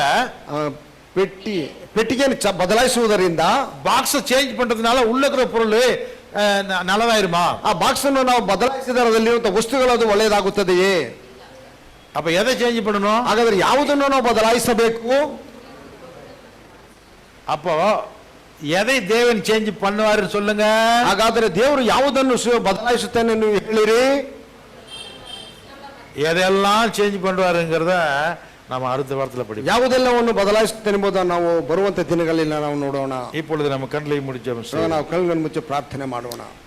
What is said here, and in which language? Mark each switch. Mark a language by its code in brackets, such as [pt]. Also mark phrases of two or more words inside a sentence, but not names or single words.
[kn] ಪೆಟ್ಟಿಗೆಯನ್ನು ಬದಲಾಯಿಸುವುದರಿಂದ, [en] box change [ta] பண்றதுனால உள்ள இருக்கிற பொருள் நல்லதாயிருமா? [kn] ಆ ಬಾಕ್ಸ್ ಅನ್ನು ನಾವು ಬದಲಾಯಿಸಿದರಲ್ಲಿರುವಂತಹ ವಸ್ತುಗಳು ಅದು ಒಳ್ಳೆಯದಾಗುತ್ತದೆಯೇ? [ta] அப்ப எதை சேஞ்ச் பண்ணணும்? [kn] ಹಾಗಾದ್ರೆ ಯಾವುದನ್ನು ನಾವು ಬದಲಾಯಿಸಬೇಕು? [ta] அப்போ எதை தேவன் சேஞ்ச் பண்ணுவாரு சொல்லுங்க. [kn] ಹಾಗಾದ್ರೆ ದೇವರು ಯಾವುದನ್ನು ಬದಲಾಯಿಸುತ್ತಾನೆ ನೀವು ಹೇಳಿರಿ? [ta] எதெல்லாம் சேஞ்ச் பண்ணுவாருங்கிறத நம்ம அடுத்த வாரத்துல படிப்போம். [kn] ಯಾವುದೆಲ್ಲವನ್ನು ಬದಲಾಯಿಸುತ್ತಾನೆ ಎಂಬುದನ್ನು ನಾವು ಬರುವಂತ ದಿನಗಳಲ್ಲಿ ನಾವು ನೋಡೋಣ. [ta] இப்பொழுது நம்ம கண்களை முடிச்சோம். [kn] ನಾವು ಕಣ್ಣನ್ನು ಮುಚ್ಚಿ ಪ್ರಾರ್ಥನೆ ಮಾಡೋಣ.